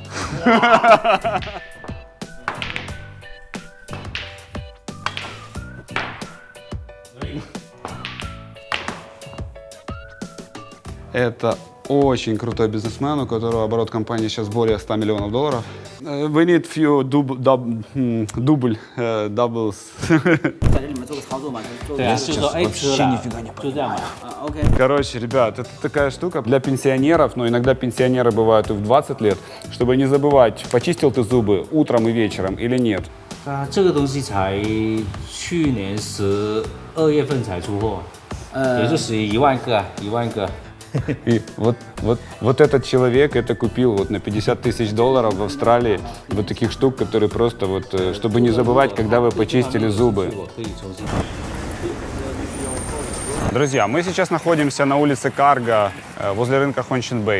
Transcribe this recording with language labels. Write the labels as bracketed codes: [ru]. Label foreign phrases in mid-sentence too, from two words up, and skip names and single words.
[ru] Это очень крутой бизнесмен, у которого оборот компании сейчас более 100 миллионов долларов. [en] We need few doubles. [zh] 在这里面做个操作嘛，对啊，就说哎，吃了，就这样嘛。OK。 [ru] Короче, ребят, это такая штука для пенсионеров, но иногда пенсионеры бывают и в 20 лет, чтобы не забывать, почистил ты зубы утром и вечером или нет. [zh] 这个东西才去年12月份才出货，也就属于1万个，1万个。 [ru] И вот этот человек это купил вот на 50 тысяч долларов в Австралии, вот таких штук, которые просто вот, чтобы не забывать, когда вы почистили зубы. Друзья, мы сейчас находимся на улице Карго, возле рынка Хончин Бэй.